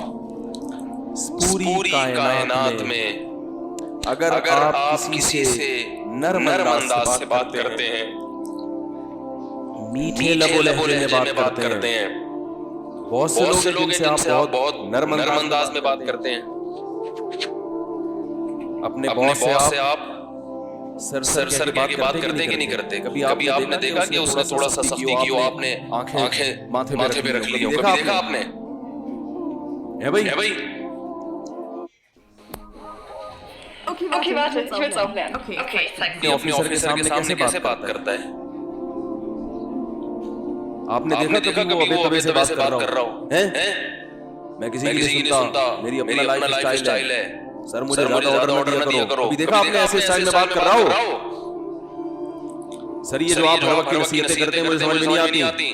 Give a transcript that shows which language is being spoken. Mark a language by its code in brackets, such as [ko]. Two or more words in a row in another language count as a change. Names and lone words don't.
[ur] پوری کائنات میں اگر آپ کسی سے نرم انداز سے بات کرتے ہیں, میٹھے لب و لہجے میں بات کرتے ہیں, بہت سے لوگ جن سے آپ بہت نرم انداز میں بات کرتے ہیں, اپنے باس سے آپ سر کی بات کرتے کہ نہیں کرتے؟ کبھی آپ نے دیکھا کہ اس نے تھوڑا سا سختی کی ہو, آپ نے آنکھیں ماتھے پہ رکھ لی ہو, کبھی دیکھا آپ نے؟ ہے بھائی [de] Okay, warte, ich will es auch lernen. Okay, ich zeig's dir. [ur] اپنے آفیسر کے سامنے کیسے بات کرتا ہے؟ آپ نے دیکھا کبھی وہ ابے تبے سے بات کر رہا ہوں میں کسی کی نہیں سنتا, میری اپنا لائف سٹائل ہے, سر مجھے زیادہ آرڈر نہ دیا کرو. کبھی دیکھا آپ نے ایسے سٹائل میں بات کر رہا ہو؟ سر یہ جو آپ ہر وقت کی نصیحتیں کرتے ہیں مجھے سمجھ میں نہیں آتی.